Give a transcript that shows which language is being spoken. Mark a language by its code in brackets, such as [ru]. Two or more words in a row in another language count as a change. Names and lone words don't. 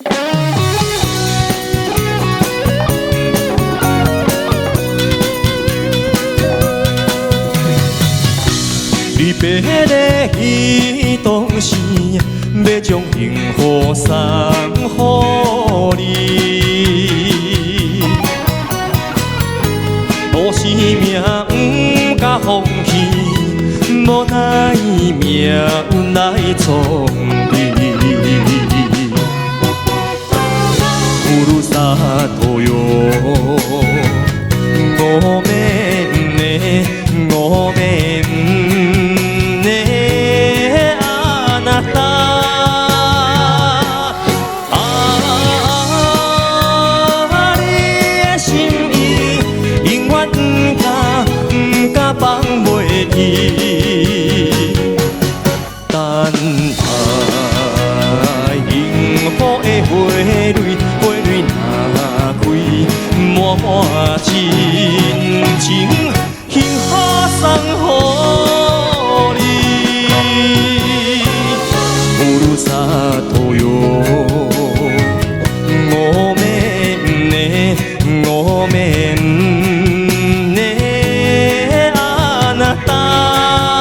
[nan] 你别的彼当时，要将幸福送予你，无是命不敢放弃。无奈命运来创你， [ja] ふるさとよ，ごめんね、ごめんね、あなた。 [nan] 你的心意永远不敢放袂记。满真情，幸福送予你， [ja] ふるさとよ，ごめんね、ごめんね、あなた。